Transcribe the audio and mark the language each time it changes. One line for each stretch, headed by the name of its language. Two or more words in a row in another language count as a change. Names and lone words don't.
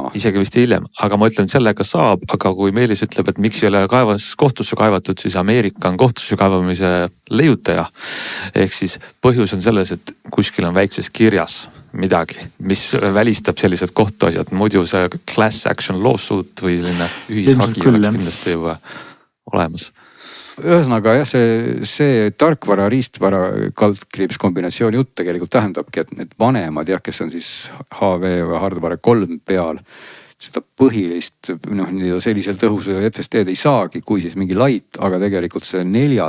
Estonian: Isegi vist hiljem, aga ma ütlen, sellega saab, aga kui Meelis ütleb, et miks ei ole kohtusse kaevatud, siis Ameerika on kohtusse kaevamise leiutaja. Ehk siis põhjus on selles, et kuskil on väikses kirjas midagi, mis välistab sellised kohtuasjad. Muidu see
English: class action lawsuit
Estonian: või selline ühishagi oleks kindlasti juba olemas. Ühesõnaga jah, see tarkvara, riistvara, kaldkriips kombinatsiooni jutt tegelikult tähendabki, et need vanemad jah, kes on siis HV või hardware 3 peal, seda põhilist sellisel tõhusel FSD-d ei saagi, kui siis mingi light, aga tegelikult see 4.